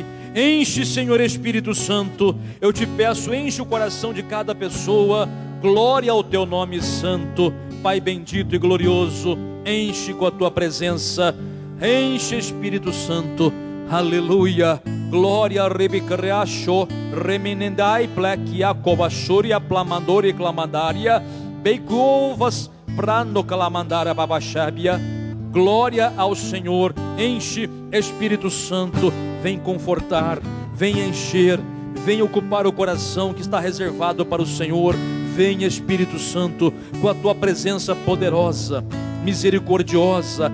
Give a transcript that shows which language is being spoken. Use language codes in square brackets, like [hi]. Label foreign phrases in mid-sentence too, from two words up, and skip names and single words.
[pt] Enche, Senhor Espírito Santo, eu te peço, enche o coração de cada pessoa. Glória ao teu nome santo, Pai bendito e glorioso. Enche com a tua presença, enche, Espírito Santo, aleluia. Glória a Rebicreacho, Remenendai, Plequia, Cobachoria, Plamandori, Clamandaria, Beicovas, Prando, Calamandaria, Babachábia. Glória ao Senhor. Enche, Espírito Santo, vem confortar, vem encher, vem ocupar o coração que está reservado para o Senhor. Vem, Espírito Santo, com a tua presença poderosa, misericordiosa.